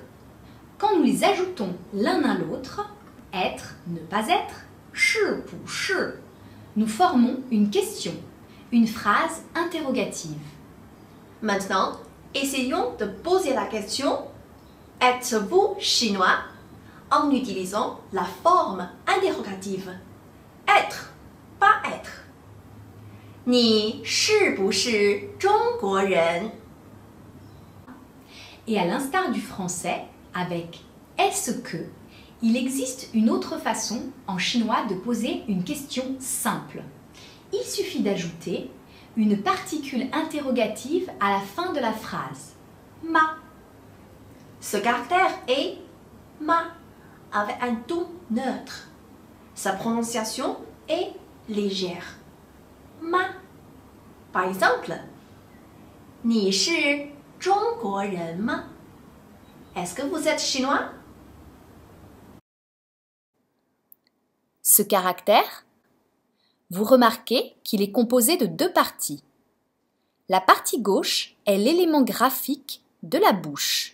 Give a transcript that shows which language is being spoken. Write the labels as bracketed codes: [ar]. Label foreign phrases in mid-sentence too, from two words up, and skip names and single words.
[fr] Quand nous les ajoutons l'un à l'autre, être, ne pas être, [zh] 是不是, [fr] nous formons une question, une phrase interrogative. Maintenant, essayons de poser la question « Êtes-vous chinois ?» en utilisant la forme interrogative « être », pas « être ». [zh] « 你是不是中国人？ » [fr] Et à l'instar du français, avec est-ce que, il existe une autre façon en chinois de poser une question simple. Il suffit d'ajouter une particule interrogative à la fin de la phrase. Ma. Ce caractère est « ma » avec un ton neutre. Sa prononciation est légère. [zh] Ma. [fr] Par exemple, [zh] « 你是中国人吗？ [fr] Est-ce que vous êtes chinois? Ce caractère, vous remarquez qu'il est composé de deux parties. La partie gauche est l'élément graphique de la bouche.